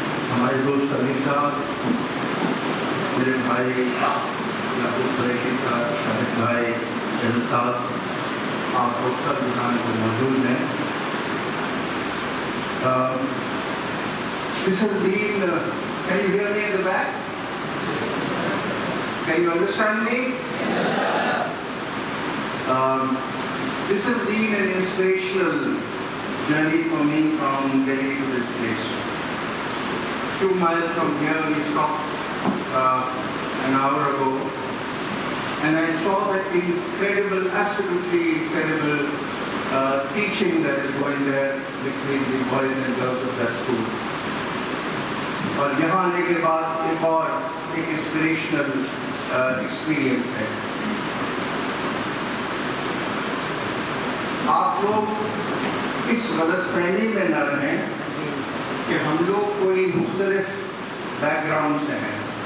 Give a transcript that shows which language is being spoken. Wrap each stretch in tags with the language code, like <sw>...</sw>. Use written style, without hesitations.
<hi>हमारे दोस्त अली साहब, मेरे भाई याकूब कुरैशी साहब, शाहिद भाई, जंग साहब, आप लोग सब यहाँ पर मौजूद हैं।</hi> <en>This has been, can you hear me in the back? Can you understand me? This has been an inspirational journey for me from Delhi to this place. Few miles from here, we stopped an hour ago, and I saw that incredible, absolutely incredible teaching that is going there between the boys and girls of that school.</en> <hi>और यहाँ आने के बाद एक और</hi> <en>inspirational experience</en> <hi>है। आप लोग इस गलतफहमी में न रहें कि हम लोग कोई मुख्तलिफ बैकग्राउंड से हैं।</hi>